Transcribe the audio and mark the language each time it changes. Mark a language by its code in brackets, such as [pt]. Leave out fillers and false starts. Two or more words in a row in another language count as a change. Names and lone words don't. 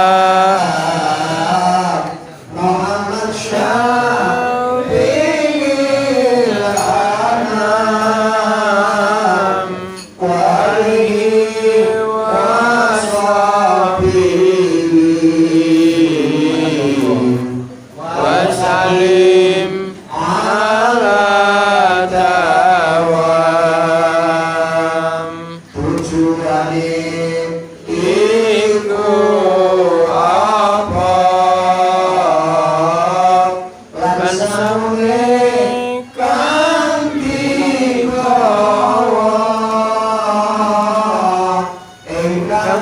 [ar] محمد شفيع الأنام وآله وصحبه وسلم على الدوام [jv] tujuane iku apa lan samune kanthi gawa ingkang